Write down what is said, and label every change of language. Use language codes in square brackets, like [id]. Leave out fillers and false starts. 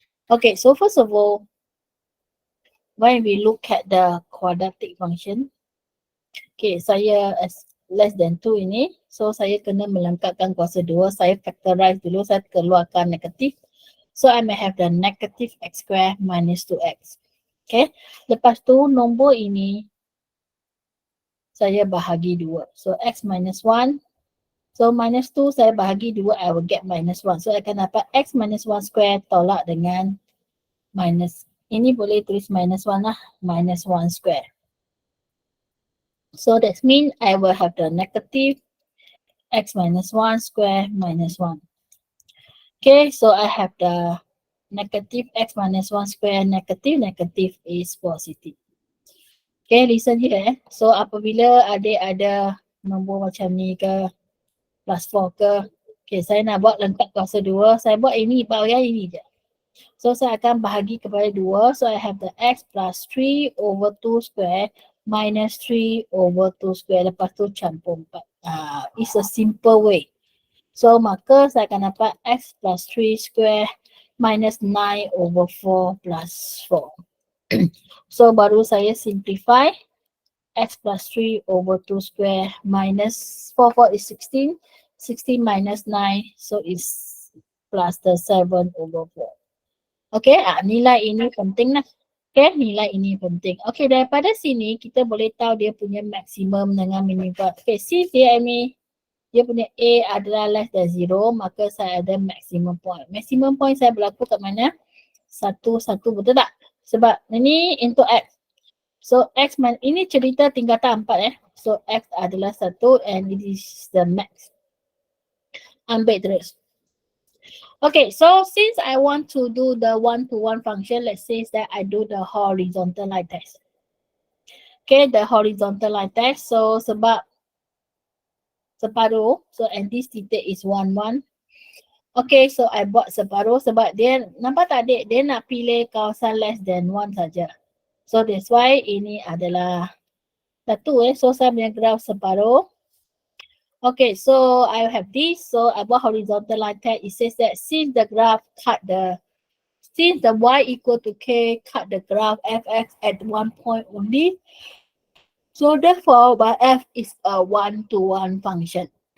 [en] Okay, so first of all, when we look at the quadratic function, [ms] okay, saya as less than 2 ini, so saya kena melengkapkan kuasa 2, saya factorize dulu, saya keluarkan negatif. [en] So I may have the negative x square minus 2x. [ms] Okay, lepas tu nombor ini saya bahagi 2. [en] So x minus 1. So minus 2 [ms] saya bahagi 2, [en] I will get minus 1. So I [ms] akan dapat [en] x minus 1 square [ms] tolak dengan [en] minus. [ms] Ini boleh tulis minus 1 lah. [en] Minus 1 square. So that means I will have the negative x minus 1 square minus 1. Okay, so I have the negative x minus 1 square negative. Negative is positive. Okay, listen here. [ms] So apabila adik ada nombor macam ni ke, plus 4 ke, okay, saya nak buat lengkap kuasa 2. Saya buat ini, bahagian ini je. So saya akan bahagi kepada 2. [en] So I have the x plus 3 over 2 square minus 3 over 2 square. [ms] Lepas tu campur 4. [en] It's a simple way. So [ms] maka saya akan dapat [en] x plus 3 square minus 9 over 4 plus 4. So [ms] baru saya [en] simplify. X plus 3 over 2 square minus 4 is 16. 16 minus 9. So it's plus the 7 over 4. [ms] Okay, nilai ini penting lah. Okay, nilai ini penting. Okay, daripada sini kita boleh tahu dia punya maksimum dengan minimum. Okay, since dia ni, dia punya A adalah less than 0, maka saya ada maximum point. Maximum point saya berlaku kat mana? 1, 1, betul tak? Sebab ini into X. So X, ini cerita tingkatan 4 So X adalah 1 [en] and it is the max. [ms] Ambil terus. [en] Okay, so since I want to do the one-to-one function, let's say that I do the horizontal line test. Okay, the horizontal line test. So [ms] sebab separuh, [en] so and this titik is 1, 1. [ms] Okay, so I buat separuh sebab dia, nampak tak adik, dia nak pilih kawasan less than 1 saja. [en] So that's why [ms] ini adalah 1 So saya punya graph separuh. [en] Okay, so I have this. So I buat horizontal line test. It says that since the graph since the y equal to k cut the graph fx at 1 point only. So therefore, my f is a one-to-one function.